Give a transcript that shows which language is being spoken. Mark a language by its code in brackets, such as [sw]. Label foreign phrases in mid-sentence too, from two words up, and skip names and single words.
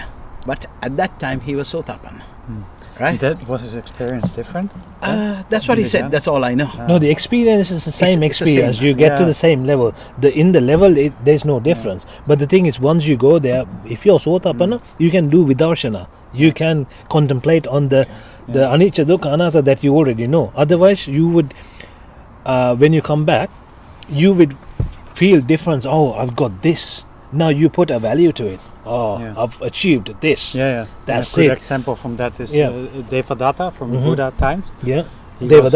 [en] But at that time, he was Sotapanna, right? That was his experience different? That's what he Yeah. said. That's all I know. No, the experience is the same it's the same. experience. You get to Yeah. the same level. In the level, there's no difference. But the thing is, once you go there, if you're Sotapanna, you can do vidarshana. You can contemplate on the [pi] anicca dukkha anatta [en] that you already know. Otherwise, you would, when you come back, you would feel difference. Oh, I've got this. Now you put a value to it. Oh, Yeah. I've achieved this. Yeah. That's a good it. example from that is Yeah. Devadatta from Mhm. Buddha times. Yeah. Devadatta,